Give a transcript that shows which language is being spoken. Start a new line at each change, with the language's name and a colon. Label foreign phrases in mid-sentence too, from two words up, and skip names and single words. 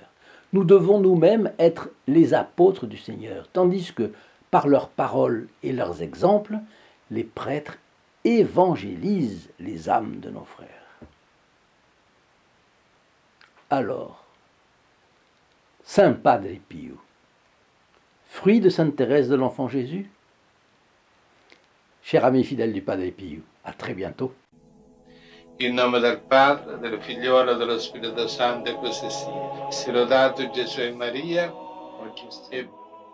French: Nous devons nous-mêmes être les apôtres du Seigneur, tandis que, par leurs paroles et leurs exemples, les prêtres évangélisent les âmes de nos frères. Alors, Saint Padre Pio, fruit de Sainte Thérèse de l'Enfant Jésus? Chers amis fidèles du Padre Pio, à très bientôt.
Italian: In nome del Padre, del Figliolo e dello Spirito Santo, e così sia. Sia lodato Gesù e Maria, oggi e